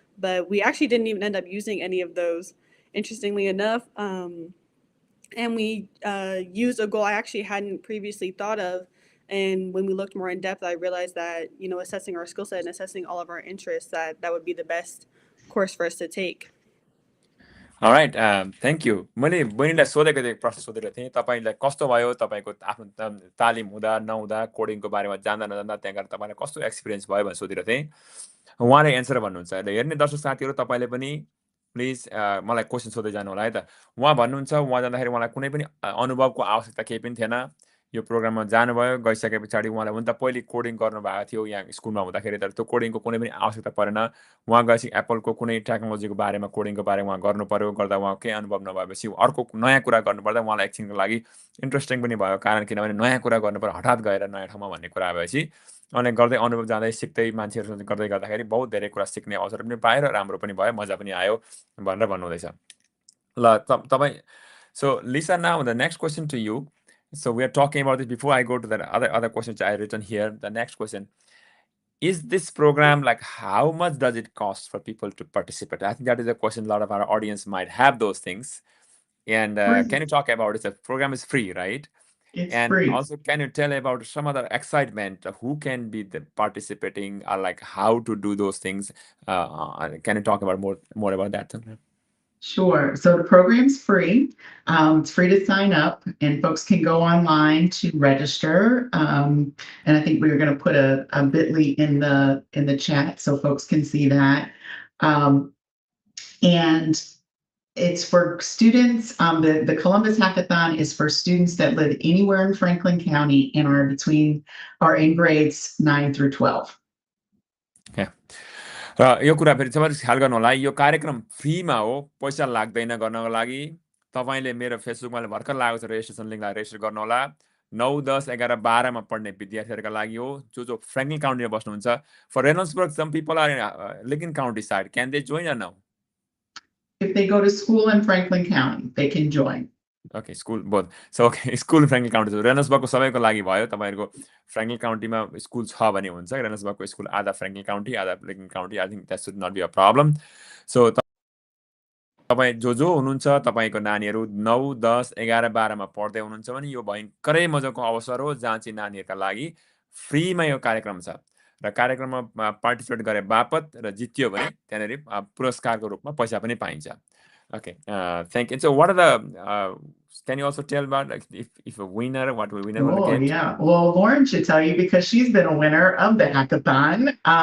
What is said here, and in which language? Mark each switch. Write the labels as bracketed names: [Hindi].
[English] But we actually didn't even end up using any of those, interestingly enough. And we used a goal I actually hadn't previously thought of. And when we looked more in depth, I realized that assessing our skill set and assessing all of our interests, that would be the best course for us to take. Alright, thank you. [Nepali] मैले बहिनीलाई सोधेको थिएँ, प्रश्न सोधेको थिएँ, तपाईँलाई कस्तो भयो तपाईँको आफ्नो तालिम हुँदा नहुँदा कोडिङको बारेमा जान्दा नजान्दा त्यहाँ गएर तपाईँलाई कस्तो एक्सपिरियन्स भयो भनेर सोधेको थिएँ। उहाँले एन्सर भन्नुहुन्छ। र हेर्ने दर्शक साथीहरू तपाईँले पनि प्लिज मलाई क्वेसन सोध्दै जानु होला है त। उहाँ भन्नुहुन्छ उहाँ जाँदाखेरि उहाँलाई कुनै पनि अनुभवको आवश्यकता केही पनि थिएन। यो प्रोग्राममा जानुभयो, गइसके पछाडि उहाँलाई हुन त पहिले कोडिङ गर्नुभएको थियो यहाँ स्कुलमा हुँदाखेरि, तर त्यो कोडिङको कुनै पनि आवश्यकता परेन। उहाँ गएपछि एप्पलको कुनै टेक्नोलोजीको बारेमा कोडिङको बारेमा उहाँ गर्नु पर्यो, गर्दा उहाँ केही अनुभव नभएपछि अर्को नयाँ कुरा गर्नुपर्दा उहाँलाई एकछिनको लागि इन्ट्रेस्टिङ पनि भयो। कारण किनभने नयाँ कुरा गर्नुपर्यो हठात गएर नयाँ ठाउँमा भन्ने कुरा भएपछि अनि गर्दै अनुभव जाँदै सिक्दै मान्छेहरूसँग गर्दै गर्दाखेरि बहुत धेरै कुरा सिक्ने अवसर पनि पायो र राम्रो पनि भयो, मजा पनि आयो भनेर भन्नुहुँदैछ। ल तपाईँ [English] So Lisa, now the next question to you. So we are talking about this before I go to the other questions I written here. The next question. Is this program like how much does it cost for people to participate? I think that is a question a lot of our audience might have those things. And can you talk about it? The program is free, right? It's and free. Also, can you tell about some other excitement? Who can be the participating, or like how to do those things? Can you talk about more about that? Sure. So the program's free. It's free to sign up, and folks can go online to register. And I think we were going to put a bit.ly in the chat so folks can see that. And it's for students. The Columbus Hackathon is for students that live anywhere in Franklin County and are in grades 9 through 12. Okay. [Nepali] र यो कुरा फेरि तपाईहरु ख्याल गर्नु होला, यो कार्यक्रम फ्रीमा हो, पैसा लाग्दैन गर्नको लागि। तपाईले मेरो फेसबुकमा भर्खर लागेको छ रेजिस्ट्रेसन लिंकलाई रेजिस्टर गर्नु होला। 9, 10, 11, 12 मा पढ्ने विद्यार्थीहरुका लागि हो, जो फ्रैंकलिन काउन्टीमा बस्नुहुन्छ। [English] For Reynoldsburg, some people are in Lincoln County side. Can they join or no? If they go to school in Franklin County, they can join. Okay, school both. So okay, school Franklin County छ। [Nepali] रेनल्ड्सबर्गको सबैको लागि भयो। तपाईहरुको Franklin काउन्टीमा school छ भने हुन्छ। रेनल्ड्सबर्गको school आधा Franklin county, आधा Lincoln county. [English] I think that should not be a problem. [Nepali] So तपाई जो हुनुहुन्छ, तपाईको नानीहरु 9, 10, 11, 12 मा पढ्दै हुनुहुन्छ भने यो भयंकरै मजाको अवसर हो जहाँ चाहिँ नानीहरुका लागि फ्रीमा यो कार्यक्रम छ। र कार्यक्रममा पार्टिसिपेट गरे बापत र जित्यो भने त्यहाँनेरि पुरस्कारको रूपमा पैसा पनि पाइन्छ। [English] Okay, thank you. So what are the, can you also tell about like if a winner, what will winner will get? Yeah. Well, Lauren should tell you because she's been a winner of the hackathon.